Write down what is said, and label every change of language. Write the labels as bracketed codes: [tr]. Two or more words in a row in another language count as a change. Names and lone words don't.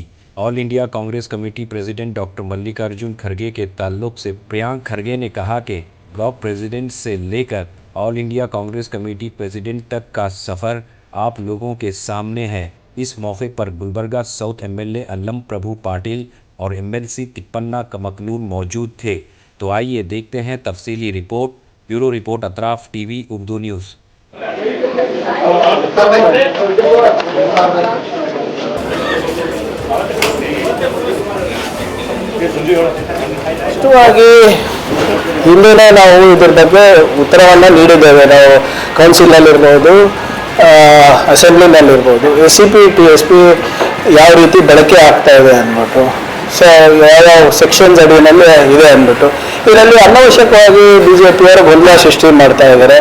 [ur] آل انڈیا کانگریس کمیٹی پریزیڈنٹ ڈاکٹر ملکارجن کھرگے کے تعلق سے پریانک کھرگے نے کہا کہ [en] block president [ur] سے لے کر آل انڈیا کانگریس کمیٹی پریزیڈنٹ تک کا سفر آپ لوگوں کے سامنے ہے. اس موقع پر گلبرگہ ساؤتھ ایم ایل اے اللم پربھو پاٹل اور ایم ایل سی تپنا کمکنور موجود تھے. تو آئیے دیکھتے ہیں تفصیلی رپورٹ. [en] bureau report [ur] اطراف ٹی وی اردو نیوز. [kn] ಸ್ಪಷ್ಟವಾಗಿ ಹಿಂದೆನೇ ನಾವು ಇದ್ರ ಬಗ್ಗೆ ಉತ್ತರವನ್ನು ನೀಡಿದ್ದೇವೆ. ನಾವು ಕೌನ್ಸಿಲಲ್ಲಿರ್ಬೋದು, ಅಸೆಂಬ್ಲಿನಲ್ಲಿರ್ಬೋದು, SCP TSP ಯಾವ ರೀತಿ ಬಳಕೆ ಆಗ್ತಾ ಇದೆ ಅಂದ್ಬಿಟ್ಟು, ಸೊ ಯಾವ ಸೆಕ್ಷನ್ಸ್ ಅಡಿನಲ್ಲಿ ಇದೆ ಅಂದ್ಬಿಟ್ಟು, ಇದರಲ್ಲಿ ಅನವಶ್ಯಕವಾಗಿ BJPಯವರು ಗೊಂದಲ ಸೃಷ್ಟಿ ಮಾಡ್ತಾ ಇದ್ದಾರೆ.